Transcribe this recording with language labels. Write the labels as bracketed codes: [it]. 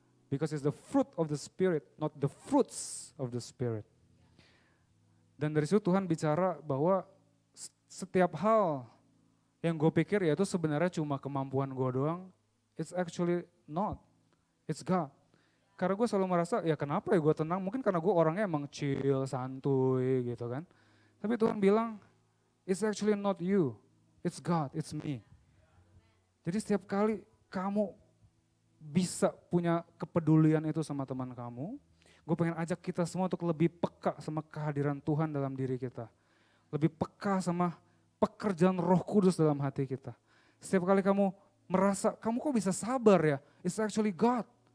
[en] Because it's the fruit of the Spirit, not the fruits of the Spirit. [id] Dan dari situ Tuhan bicara bahwa setiap hal yang gue pikir ya itu sebenarnya cuma kemampuan gue doang, [en] it's actually not, it's God. [id] Karena gue selalu merasa ya kenapa ya gue tenang, mungkin karena gue orangnya emang chill, santuy gitu kan. Tapi Tuhan bilang, [en] it's actually not you, it's God, it's me. [id] Jadi setiap kali kamu bisa punya kepedulian itu sama teman kamu, gue pengen ajak kita semua untuk lebih peka sama kehadiran Tuhan dalam diri kita. Lebih peka sama pekerjaan Roh Kudus dalam hati kita. Setiap kali kamu merasa, kamu kok bisa sabar ya? [en] It's actually God.